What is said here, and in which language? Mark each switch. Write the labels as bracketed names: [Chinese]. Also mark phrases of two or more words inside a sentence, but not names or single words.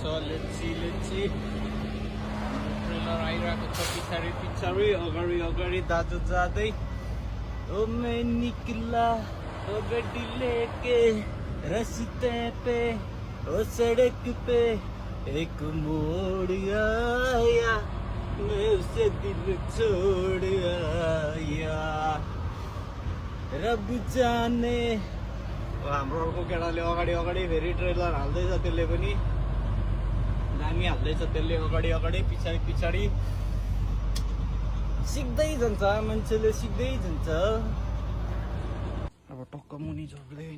[English] let's see. [Nepali] ट्रेलर आइरहेको छ पछाडि अगाडि दाजु जाँदै। [Hindi] ओ मैं निकला ओ गड्डी लेके रास्ते पे ओ सड़क पे एक मोड़ आया मैं उसे दिल छोड़ आया रब जाने। [Nepali] हाम्रो अर्को केटाले अगाडि फेरि ट्रेलर हाल्दैछ। त्यसले पनि दामी हाल्दैछ। त्यसले अगाडि पछाडि सिक्दै जान्छ मान्छेले, सिक्दै जान्छ। अब टक्क मुनि झर्दै होइन।